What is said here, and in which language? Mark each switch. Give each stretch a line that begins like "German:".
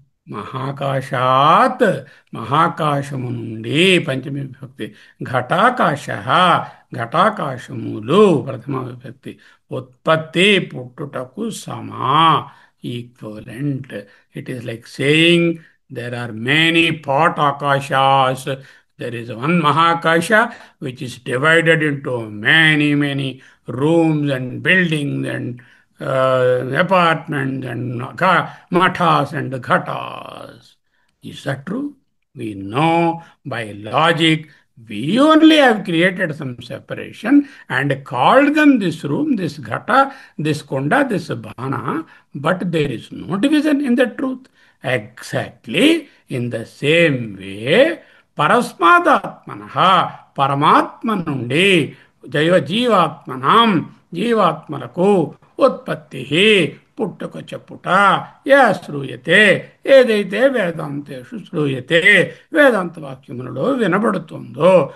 Telugu: మహాకాశాత్ మహాకాశము నుండి పంచమి విభక్తి ఘటాకాశ ఘటాకాశములు ప్రథమ విభక్తి ఉత్పత్తి పుట్టుటకు సమా equivalent.
English: It is like saying there are many pot akashas. There is one mahakasha which is divided into many rooms and buildings and apartments and mathas and ghatas. Is that true? We know by logic we only have created some separation and called them this room, this ghata, this kunda, this bhana, but there is no division in the truth. Exactly in the same way,
Telugu: పరస్మాదాత్మన పరమాత్మ నుండి జీవాత్మనాం జీవాత్మలకు ఉత్పత్తి పుట్టుక చెప్పుట yeah శ్రూయతే ఏదైతే వేదాంతేషు శ్రూయతే వేదాంత వాక్యములలో వినబడుతుందో.